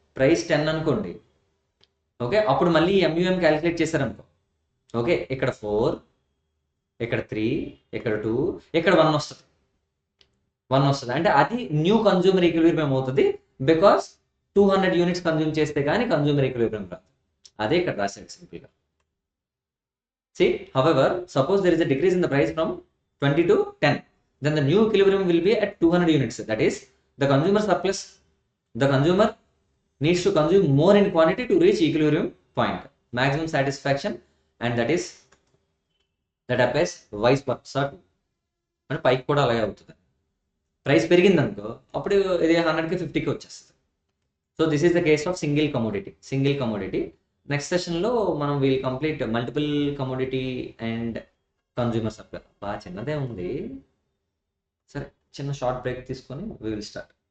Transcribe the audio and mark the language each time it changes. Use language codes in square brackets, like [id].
[te] Price 10 అనుకోండి, okay, అప్పుడు మళ్ళీ ఎంయూఎం క్యాలిక్యులేట్ చేశారనుకో, ఓకే, ఇక్కడ 4, ఇక్కడ 3, ఇక్కడ 2, ఇక్కడ 1 వస్తుంది. 1 వస్తుంది అంటే అది న్యూ కన్జ్యూమర్ ఈక్విలిబ్రియం అవుతుంది, బికాస్ 200 యూనిట్స్ కన్జ్యూమ్ చేస్తే కానీ కన్జ్యూమర్ ఈక్విలిబ్రియం రాదు. అదే ఇక్కడ రాశాడు సింపుల్గా. [en] See, however, suppose there is a decrease in the price from 20 to 10, then the new equilibrium will be at 200 units. That is, the consumer surplus, the consumer needs to consume more in quantity to reach equilibrium point, maximum satisfaction, and that applies vice versa. [te] అంటే పైకి కూడా అలాగే అవుతుంది. Price పెరిగింది అనుకో, అప్పుడు ఇది 100కి 50కి వచ్చేస్తుంది. [en] So this is the case of single commodity. [te] Next సెషన్లో మనం [en] Will complete multiple commodity and consumer supply. [te] బాగా చిన్నదే ఉంది. సరే, చిన్న షార్ట్ బ్రేక్ తీసుకొని [en] We will start.